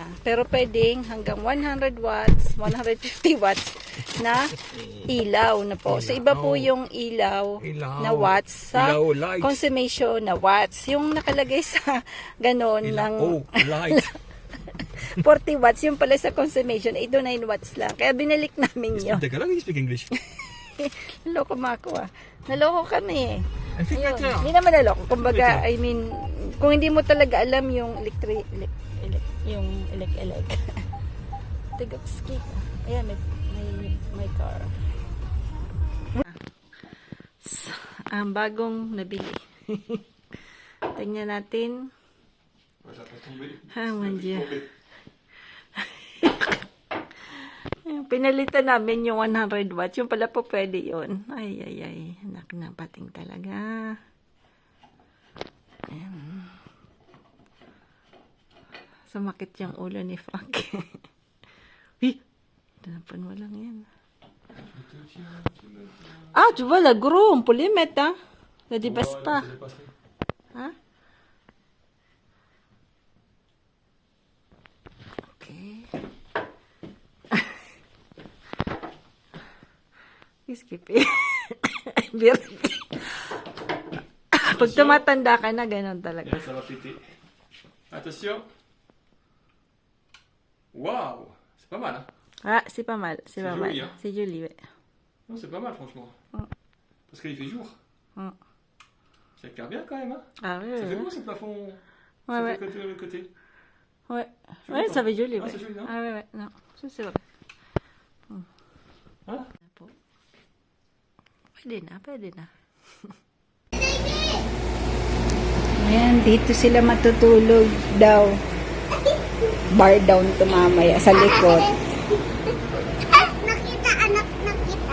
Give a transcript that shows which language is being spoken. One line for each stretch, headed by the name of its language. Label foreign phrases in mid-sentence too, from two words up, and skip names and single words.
Filipino: Pero pwedeng hanggang 100 watts, 150 watts na ilaw na po. So, iba po yung ilaw na watts sa light. consumption na watts. Yung nakalagay sa ganon ng light. 40 watts, yung pala sa consumption, ito 9 watts lang. Kaya binalik namin yun. Teka lang,
English: you speak English.
Filipino: Naloko Mako ah. Naloko kami eh.
English: I think
Filipino: Ayun. better. Hindi naman naloko. Kumbaga,
English: I mean,
Filipino: kung hindi mo talaga alam yung elek. Tigapski. Ayan, may car. ang bagong nabili. Tingnan natin.
French: Ouais, ça va tomber. Ah, mon Dieu. Tomber.
Filipino: Pinalitan namin yung 100 watts. Yung pala po pwede yun. Ay, ay, ay. Anak ng pating talaga. Ayan. Sumakit yung ulo ni Frank. Hi! Tanapan mo lang yan.
French: Je te tiens, tu me tiens. Ah, tu vois, le gros, on peut les mettre, hein. Ça dépasse Ouais, pas. ça dépasserait. Hein? Ok. Qu'est-ce qu'il fait?
Filipino: Pag tumatanda ka na, ganun talaga.
French: Là, ça va péter. Attention. Waouh, c'est pas mal. Hein. Ah, c'est pas mal, c'est C'est pas joli, mal. hein. C'est joli, ouais. Non, c'est pas mal, franchement. Mm. Parce qu'il fait jour. Mm. Ça éclaire bien quand même. Hein. Ah oui, Ça fait ouais. beau ce plafond. Ouais, Ça ouais. fait côté, le côté. Ouais, Tu ouais, vois, ça fait joli, Ah, ouais. c'est joli, non? Ah ouais, ouais, non, ça c'est vrai. Hein?
Filipino: Pwede na, pwede na. Ayan, dito sila matutulog daw. Bar down to mamaya sa likod. Nakita, anak, nakita.